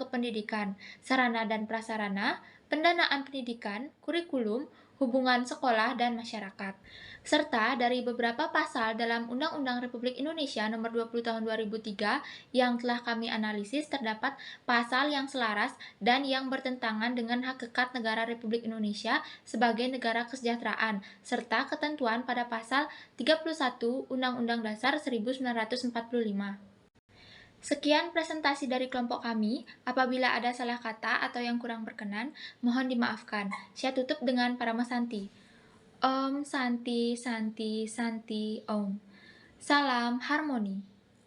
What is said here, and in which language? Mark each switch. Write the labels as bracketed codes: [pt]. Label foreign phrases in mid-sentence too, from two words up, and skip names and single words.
[id] kependidikan, sarana dan prasarana, pendanaan pendidikan, kurikulum, hubungan sekolah dan masyarakat, serta dari beberapa pasal dalam Undang-Undang Republik Indonesia Nomor 20 Tahun 2003 yang telah kami analisis terdapat pasal yang selaras dan yang bertentangan dengan hakikat negara Republik Indonesia sebagai negara kesejahteraan, serta ketentuan pada pasal 31 Undang-Undang Dasar 1945. Sekian presentasi dari kelompok kami. Apabila ada salah kata atau yang kurang berkenan, mohon dimaafkan. Saya tutup dengan Parama Santi. [sa] Om Santi Santi Santi Om. [id] Salam harmoni.